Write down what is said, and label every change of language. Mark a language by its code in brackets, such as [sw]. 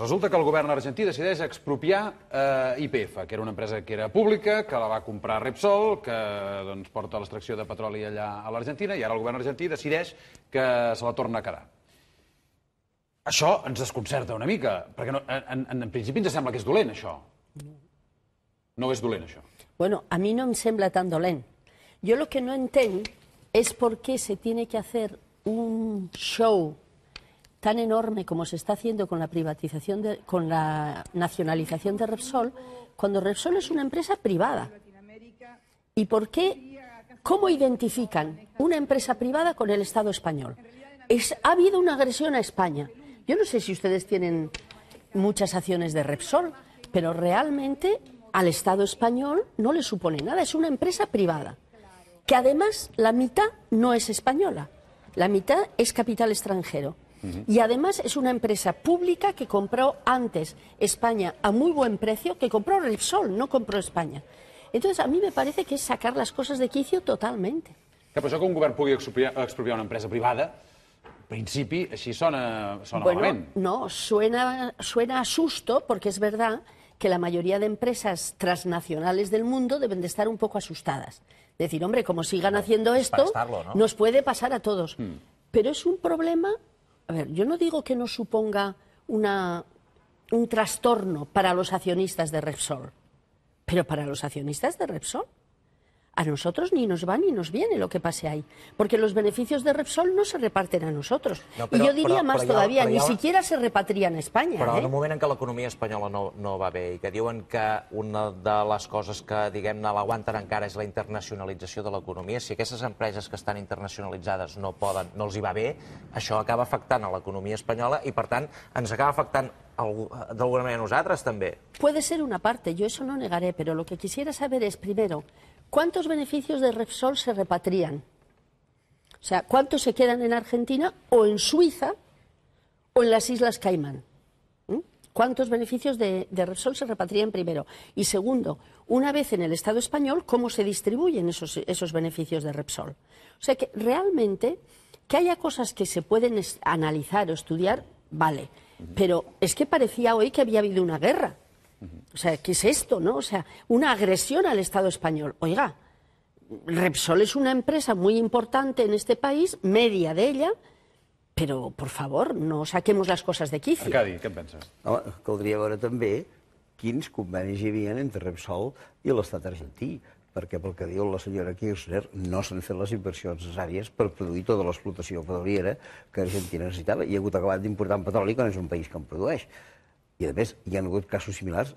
[ca] Resulta que el govern argentí decideix expropiar YPF, que era una empresa que era pública, que la va comprar Repsol, que porta l'extracció de petroli allà a l'Argentina, i ara el govern argentí decideix que se la torna a quedar. Això ens desconcerta una mica, perquè en principi ens sembla que és dolent, això. No és dolent, això. Bueno, [es] a mí no me [ca] sembla tan dolent. [es] Yo lo que no entiendo es por qué se tiene que hacer un show tan enorme como se está haciendo con la privatización, con la nacionalización de Repsol, cuando Repsol es una empresa privada. ¿Y por qué? ¿Cómo identifican una empresa privada con el Estado español? Ha habido una agresión a España. Yo no sé si ustedes tienen muchas acciones de Repsol, pero realmente al Estado español no le supone nada. Es una empresa privada, que además la mitad no es española, la mitad es capital extranjero. Y además es una empresa pública que compró antes España a muy buen precio, que compró Repsol, no compró España. Entonces, a mí me parece que es sacar las cosas de quicio totalmente. [ca] Que per això que un govern pugui expropiar una empresa privada, en principi, així sona malament. [es] No, suena a susto, porque es verdad que la mayoría de empresas transnacionales del mundo deben de estar un poco asustadas. Decir, hombre, como sigan haciendo esto, nos puede pasar a todos. Pero es un problema. A ver, yo no digo que no suponga un trastorno para los accionistas de Repsol, pero para los accionistas de Repsol, a nosotros ni nos va ni nos viene lo que pase ahí, porque los beneficios de Repsol no se reparten a nosotros. No, y yo diría más todavía, ni siquiera se repatrien a Espanya. [ca] Però en un moment en què l'economia espanyola no va bé i que diuen que una de les coses que, diguem-ne, l'aguanten encara és la internacionalització de l'economia, si aquestes empreses que estan internacionalitzades no els hi va bé, això acaba afectant a l'economia espanyola i, per tant, ens acaba afectant d'alguna manera a nosaltres també. [es] Puede ser una parte, yo eso no negaré, pero lo que quisiera saber es, primero, ¿cuántos beneficios de Repsol se repatrian? O sea, ¿cuántos se quedan en Argentina o en Suiza o en las Islas Caimán? ¿Cuántos beneficios de Repsol se repatrian primero? Y segundo, una vez en el Estado español, ¿cómo se distribuyen esos beneficios de Repsol? O sea, que realmente que haya cosas que se pueden analizar o estudiar, vale. Pero es que parecía hoy que había habido una guerra. O sea, ¿qué es esto, no? O sea, una agresión al Estado español. Oiga, Repsol es una empresa muy importante en este país, media de ella, però, por favor, no saquemos [ca] les coses [es] de quicio. [ca] Arcadi, què en penses? Home, caldria veure també quins convenis hi havia entre Repsol i l'estat argentí, perquè pel que diu la senyora Kirchner no s'han fet les inversions necessàries per produir tota l'explotació petroliera que Argentina necessitava. Hi ha hagut acabat d'importar petroli quan és un país que en produeix. I, a més, hi ha hagut casos similars.